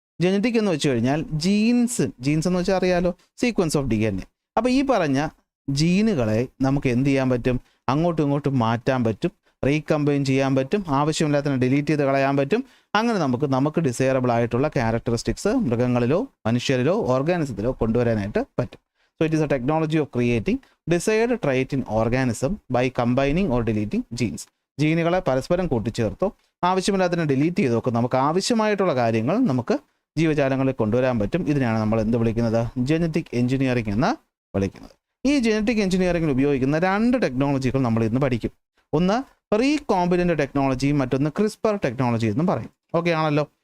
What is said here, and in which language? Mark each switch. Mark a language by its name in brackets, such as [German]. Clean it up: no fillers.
[Malayalam] Genetic എന്ന് വെച്ച് കഴിഞ്ഞാൽ ജീൻസ് എന്ന് വെച്ചാൽ അറിയാലോ, [English] Sequence of DNA. [Malayalam] അപ്പോൾ ഈ പറഞ്ഞ ജീനുകളെ നമുക്ക് എന്ത് ചെയ്യാൻ പറ്റും? അങ്ങോട്ടും ഇങ്ങോട്ടും മാറ്റാൻ പറ്റും, റീകമ്പൈൻ ചെയ്യാൻ പറ്റും, ആവശ്യമില്ലാത്തതിനെ ഡിലീറ്റ് ചെയ്ത് കളയാൻ പറ്റും. അങ്ങനെ നമുക്ക് ഡിസൈറബിൾ ആയിട്ടുള്ള ക്യാരക്ടറിസ്റ്റിക്സ് മൃഗങ്ങളിലോ മനുഷ്യരിലോ ഓർഗാനിസത്തിലോ കൊണ്ടുവരാനായിട്ട് പറ്റും. [English] So it is a technology of creating desired trait in organism by combining or deleting genes. [Malayalam] ജീനുകളെ പരസ്പരം കൂട്ടിച്ചേർത്തോ ആവശ്യമില്ലാത്തതിനെ ഡിലീറ്റ് ചെയ്തോ നമുക്ക് ആവശ്യമായിട്ടുള്ള കാര്യങ്ങൾ നമുക്ക് ജീവജാലങ്ങളിൽ കൊണ്ടുവരാൻ പറ്റും. ഇതിനാണ് നമ്മൾ എന്ത് വിളിക്കുന്നത്? ജനറ്റിക് എഞ്ചിനീയറിംഗ് എന്ന് വിളിക്കുന്നത്. ഈ ജനറ്റിക് എഞ്ചിനീയറിംഗിൽ ഉപയോഗിക്കുന്ന 2 ടെക്നോളജികൾ നമ്മൾ ഇന്ന് പഠിക്കും. ഒന്ന് റീകോമ്പിനൻ്റ് ടെക്നോളജിയും മറ്റൊന്ന് ക്രിസ്പർ ടെക്നോളജി എന്നും പറയും. ഓക്കെ ആണല്ലോ?